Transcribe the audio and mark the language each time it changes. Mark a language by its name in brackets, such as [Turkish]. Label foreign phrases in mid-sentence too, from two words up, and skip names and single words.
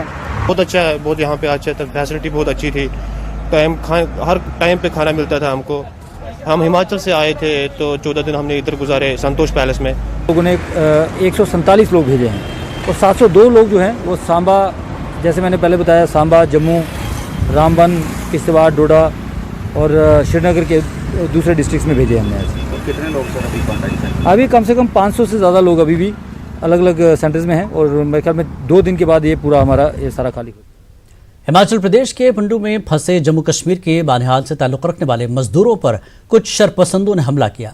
[Urdu] بہت اچھا ہے، بہت یہاں پہ اچھا تھا، فیسلٹی بہت اچھی تھی، ہر ٹائم پہ کھانا ملتا تھا ہم کو۔ ہم ہماچل سے آئے تھے تو 14 دن ہم نے ادھر گزارے سنتوش پیلس میں۔ لوگوں نے 147 لوگ بھیجے ہیں، اور 702 لوگ جو ہیں وہ سامبا، جیسے میں نے پہلے بتایا، سامبا، جموں، رام بن، کشتواڑ، ڈوڈا اور شری نگر کے دوسرے ڈسٹرکٹس میں بھیجے ہم نے۔ کتنے لوگ سر ابھی کانٹیکٹ ہیں؟ ابھی کم سے کم 500 سے زیادہ لوگ ابھی بھی الگ الگ سینٹرز میں ہیں، اور میرے خیال میں 2 دن کے بعد یہ پورا ہمارا یہ سارا خالی ہو۔ ہماچل پردیش کے پنڈو میں پھنسے جموں کشمیر کے بانہال سے تعلق رکھنے والے مزدوروں پر کچھ شرپسندوں نے حملہ کیا۔